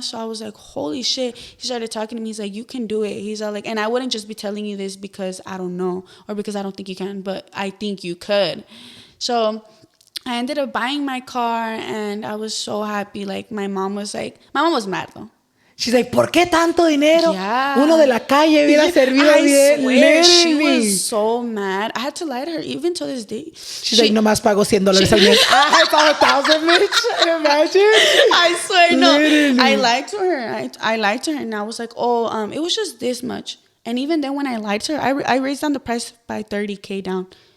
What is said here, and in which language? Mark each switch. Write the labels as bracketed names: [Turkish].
[English] So I was like, holy shit. He started talking to me. He's like, you can do it. He's all like, and I wouldn't just be telling you this because I don't know or because I don't think you can, but I think you could. So I ended up buying my car, and I was so happy. Like, my mom was mad though. She's like, [Spanish] ¿por qué tanto dinero? [English] Yeah. [Spanish] Uno de la calle hubiera servido bien. [English] Swear, she was so mad. I had to lie to her even to this day. She's like, [Spanish] nomás pago $100 al mes. [English] I thought 1,000, bitch. Imagine. I swear, no. Literally. I lied to her. I lied to her, and I was like, oh, it was just this much. And even then when I lied to her, I raised down the price by $30,000 down.